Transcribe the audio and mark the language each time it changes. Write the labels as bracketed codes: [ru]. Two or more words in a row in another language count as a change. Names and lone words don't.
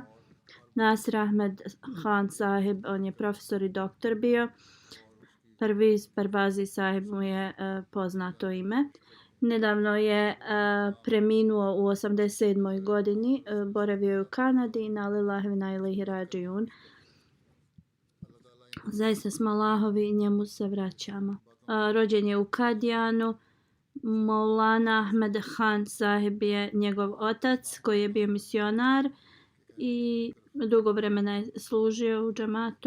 [bs] Nasir Ahmed Khan sahib, on je profesor i doktor bio. Perviz Parvazi sahib mu je poznato ime. Nedavno je preminuo u 87. godini, boravio je u Kanadi, na [ar] لله وإليه راجعون. [bs] Zaista smo Allahovi i njemu se vraćamo. Rođen je u Kadijanu. Maulana Ahmed Khan sahib je njegov otac koji je bio misionar i dugo vremena je služio u džamatu.